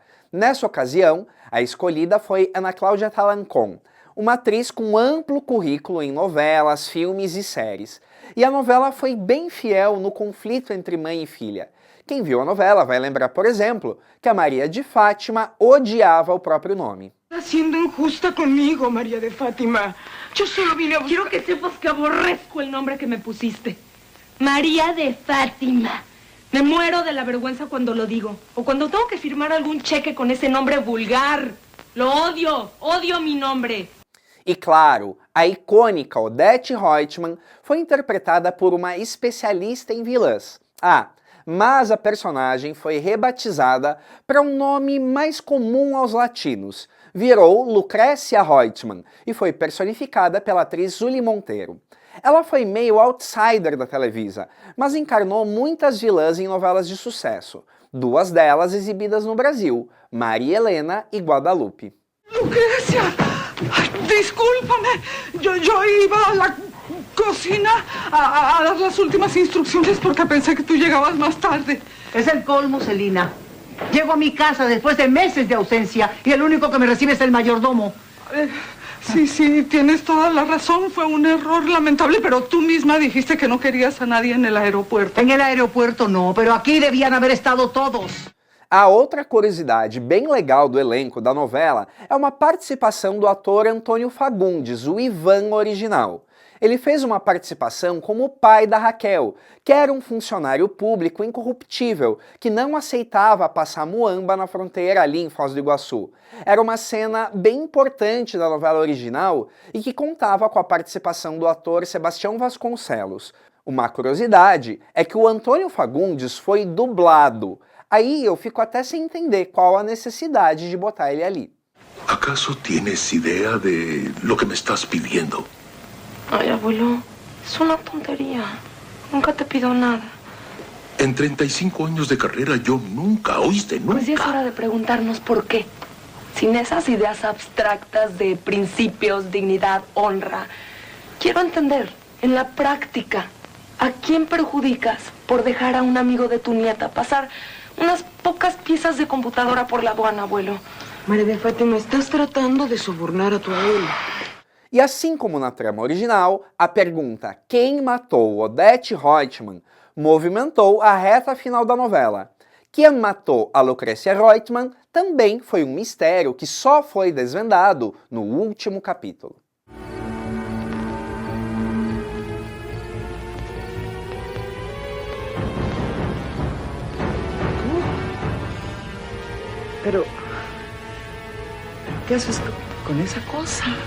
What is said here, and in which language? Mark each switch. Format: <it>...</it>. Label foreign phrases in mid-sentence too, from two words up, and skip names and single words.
<pt>Nessa ocasião, a escolhida foi Ana Cláudia Talancón, uma atriz com amplo currículo em novelas, filmes e séries. E a novela foi bem fiel no conflito entre mãe e filha. Quem viu a novela vai lembrar, por exemplo, que a Maria de Fátima odiava o próprio nome.</pt> <es>Estás siendo injusta conmigo, María de Fátima. Yo solo vine a buscar... Quiero que sepas que aborrezco el nombre que me pusiste. María de Fátima. Me muero de la vergüenza cuando lo digo. O cuando tengo que firmar algún cheque con ese nombre vulgar. Lo odio. Odio mi nombre.</es> <pt>E claro, a icônica Odete Roitman foi interpretada por uma especialista em vilãs. Mas a personagem foi rebatizada para um nome mais comum aos latinos. Virou Lucrécia Roitman e foi personificada pela atriz Zuli Monteiro. Ela foi meio outsider da Televisa, mas encarnou muitas vilãs em novelas de sucesso. Duas delas exibidas no Brasil, Maria Helena e Guadalupe.</pt> <es>Lucrecia, discúlpame. Yo iba a la cocina a dar las últimas instrucciones porque pensé que tú llegabas más tarde. Es el colmo, Celina. Llego a mi casa después de meses de ausencia y el único que me recibe es el mayordomo. Sí, tienes toda la razón. Fue un error lamentable, pero tú misma dijiste que no querías a nadie en el aeropuerto. En el aeropuerto no, pero aquí debían haber estado todos.</es> <pt>A outra curiosidade bem legal do elenco da novela é uma participação do ator Antônio Fagundes, o Ivan original. Ele fez uma participação como o pai da Raquel, que era um funcionário público incorruptível, que não aceitava passar muamba na fronteira ali em Foz do Iguaçu. Era uma cena bem importante da novela original e que contava com a participação do ator Sebastião Vasconcelos. Uma curiosidade é que o Antônio Fagundes foi dublado. Aí eu fico até sem entender qual a necessidade de botar ele ali.</pt> <es>¿Acaso tienes idea de lo que me estás pidiendo? Ay, abuelo, es una tontería. Nunca te pido nada. En 35 años de carrera yo nunca, ¿oíste? Nunca. Pues ya es hora de preguntarnos por qué. Sin esas ideas abstractas de principios, dignidad, honra. Quiero entender, en la práctica, ¿a quién perjudicas por dejar a un amigo de tu nieta pasar unas pocas piezas de computadora por la aduana, abuelo? María de Fátima, estás tratando de sobornar a tu abuelo.</es> <pt>E assim como na trama original, a pergunta quem matou Odete Roitman movimentou a reta final da novela. Quem matou a Lucrécia Roitman também foi um mistério que só foi desvendado no último capítulo.</pt> <es>Pero, ¿qué haces con esa cosa?</es>